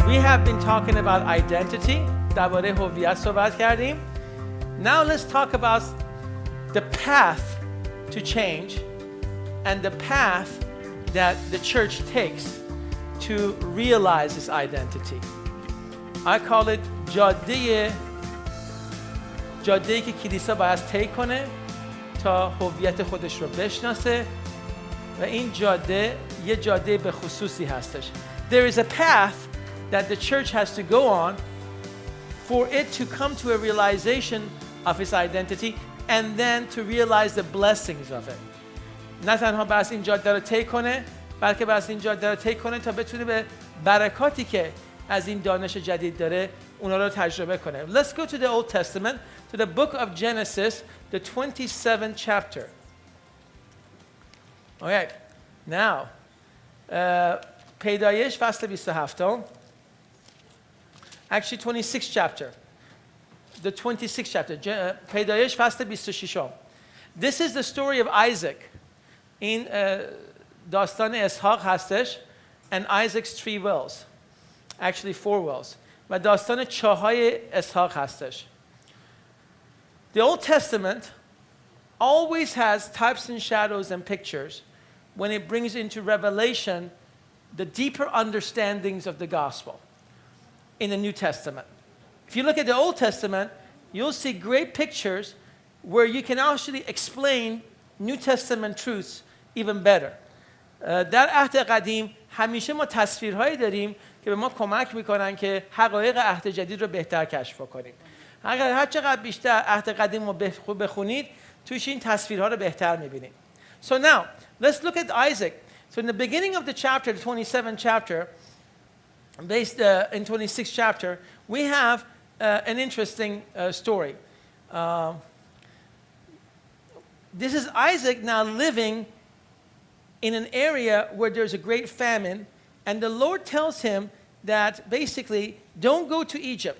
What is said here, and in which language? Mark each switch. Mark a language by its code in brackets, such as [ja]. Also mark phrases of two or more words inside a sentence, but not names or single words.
[en] have been talking about identity. [fa] درباره هویت صحبت کردیم. [en] Now let's talk about the path to change and the path that the church takes to realize its identity. I call it [fa] جاده‌ای که کلیسا باید طی کنه تا هویت خودش رو بشناسه و این جاده یه جاده به خصوصی هستش. [en] There is a path that the church has to go on for it to come to a realization of its identity and then to realize the blessings of it. [fa] نه تنها بس این جاده رو طی کنه بلکه بس این جاده رو طی کنه تا بتونه به برکاتی که از این دانش جدید داره اونا رو تجربه کنه. [en] Let's go to the Old Testament, to the book of Genesis, the 27th chapter. Okay, now, [fa] پیدایش فصل 27. [en] Actually, 26th chapter. The 26th chapter. [fa] پیدایش فصل 26. [en] This is the story of Isaac. [fa] این داستان اسحاق هستش [en] and Isaac's 3 wells. Actually 4 wells. [fa] و داستان چاهای اسحاق هستش. [en] The Old Testament always has types and shadows and pictures when it brings into revelation the deeper understandings of the gospel in the New Testament. If you look at the Old Testament, you'll see great pictures where you can actually explain New Testament truths even better. [fa] در عهد قدیم همیشه ما تصویرهایی داریم که به ما کمک میکنن که حقایق عهد جدید رو بهتر کشف کنیم. اگر هر چقدر بیشتر عهد قدیم رو بخونید توش این تصویرها رو بهتر میبینید. [en] So now, let's look at Isaac. So in the beginning of the chapter, the 27th chapter, based in 26th chapter, we have an interesting story. This is Isaac now living in an area where there's a great famine, and the Lord tells him that basically, don't go to Egypt.